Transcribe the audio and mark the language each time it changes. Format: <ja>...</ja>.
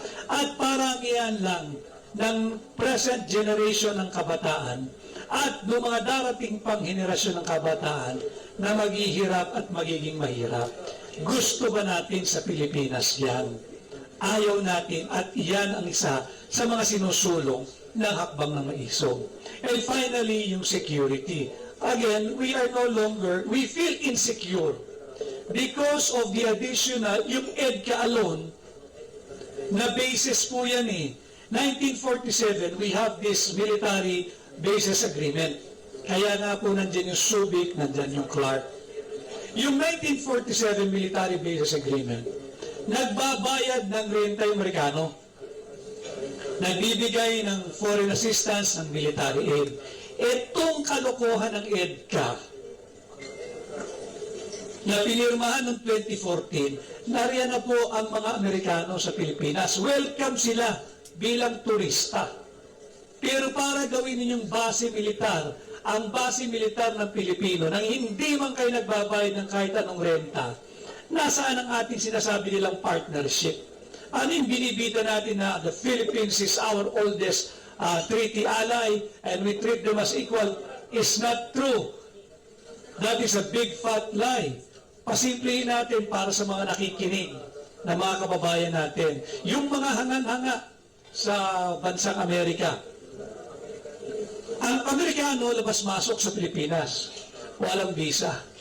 <tl>At paramihan lang ng present generation ng kabataan at ng mga darating pang henerasyon ng kabataan na maghihirap at magiging mahirap. Gusto ba natin sa Pilipinas yan? ayaw natin at iyan ang isa sa mga sinusulong ng hakbang ng maisog.</tl> <en>And finally, yung security. Again, we feel insecure because of the additional, yung EDCA alone,</en> <tl>na basis po yan eh.</tl> <en>1947, we have this military basis agreement.</en> <tl>Kaya nga po nandyan yung Subic, nandyan yung Clark. Yung 1947 military basis agreement, nagbabayad ng renta yung Amerikano. Nagbibigay ng foreign assistance ng military aid. Itong kalokohan ng EDCA na pinirmahan noong 2014, nariyan na po ang mga Amerikano sa Pilipinas. Welcome sila bilang turista. Pero para gawin ninyong base militar, ang base militar ng Pilipino, nang hindi man kayo nagbabayad ng kahit anong renta, nasaan ang ating sinasabi nilang partnership? Ano yung binibita natin na</tl> <en>the Philippines is our oldest treaty ally and we treat them as equal is not true. That is a big fat lie.</en> <tl>Pasimplihin natin para sa mga nakikinig na mga kababayan natin. Yung mga hangan-hanga sa bansang Amerika. Ang Amerikano labas-masok sa Pilipinas. Walang visa.</tl>